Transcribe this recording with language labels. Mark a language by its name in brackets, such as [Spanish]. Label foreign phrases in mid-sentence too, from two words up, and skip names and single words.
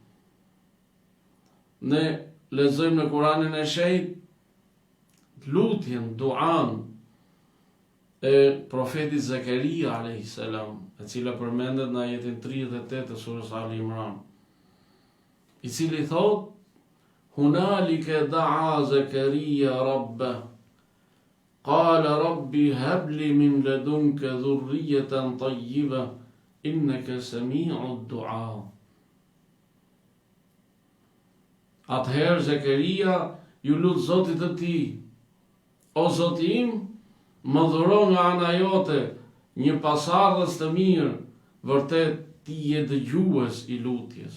[Albanian] Ne lexojmë në Kuranin e Shenjtë lutjen, duan e profetit Zakaria [Arabic] عليه السلام, [Albanian] e cila përmendet në ajetin 38 të surës Ali Imran, i cili thot: [Arabic] هنالك دعا زكريا ربه قال رب هب لي من لدنك ذرية طيبة إنك سميع الدعاء. [Albanian] Atëherë Zakaria ju lut Zotit të tij: o Zoti im, më dhuro nga ana jote një pasardhës të mirë, vërtet ti je dëgjues i lutjes.